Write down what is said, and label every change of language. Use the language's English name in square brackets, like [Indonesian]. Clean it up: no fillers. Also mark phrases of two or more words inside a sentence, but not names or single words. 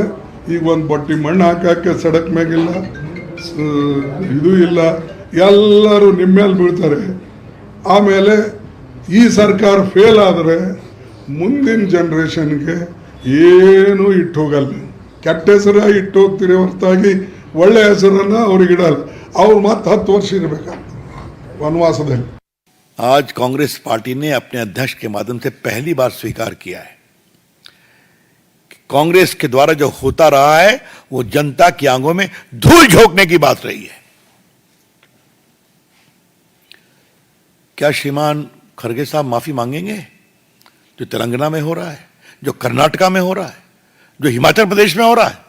[Kannada] ಈಗ ಒಂದು ಬಟ್ಟಿ ಮಣ್ಣು ಹಾಕಕ್ಕೆ ಸಡಕ್ ಮ್ಯಾಗಿಲ್ಲ, ಇದು ಇಲ್ಲ, ಎಲ್ಲರೂ ನಿಮ್ಮ ಮೇಲೆ ಬೀಳ್ತಾರೆ. ಆಮೇಲೆ ಈ ಸರ್ಕಾರ ಫೇಲ್ ಆದರೆ ಮುಂದಿನ ಜನರೇಷನ್ಗೆ ಏನು ಇಟ್ಟು ಹೋಗಲ್ಲ. ಕೆಟ್ಟ ಹೆಸರು ಇಟ್ಟು ಹೋಗ್ತೀರಿ ಹೊರತಾಗಿ ಒಳ್ಳೆ ಹೆಸರನ್ನು ಅವ್ರಿಗೆ ಇಡಲ್ಲ. ಅವ್ರು ಮತ್ತೆ 10 ವರ್ಷ ಇರಬೇಕಾಗ್ತದೆ वनवासದಲ್ಲಿ। [Hindi] आज कांग्रेस पार्टी ने अपने अध्यक्ष के माध्यम से पहली बार स्वीकार किया है कि कांग्रेस के द्वारा जो होता रहा है वो जनता की आंखों में धूल झोंकने की बात रही है। क्या श्रीमान खड़गे साहब माफी मांगेंगे जो तेलंगाना में हो रहा है, जो कर्नाटका में हो रहा है, जो हिमाचल प्रदेश में हो रहा है?